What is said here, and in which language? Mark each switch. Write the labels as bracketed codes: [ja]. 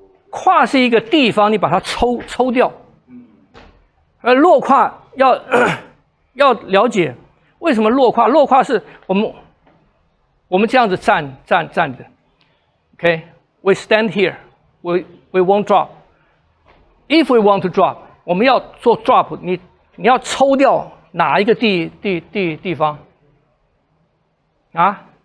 [zh] 胯是一个地方，你把它抽掉。落胯要了解为什么落胯？落胯是我们这样子站着 ， [en] OK， we stand here, we won't drop. If we want to drop， [zh] 我们要做 drop， 你要抽掉哪一个地方？啊？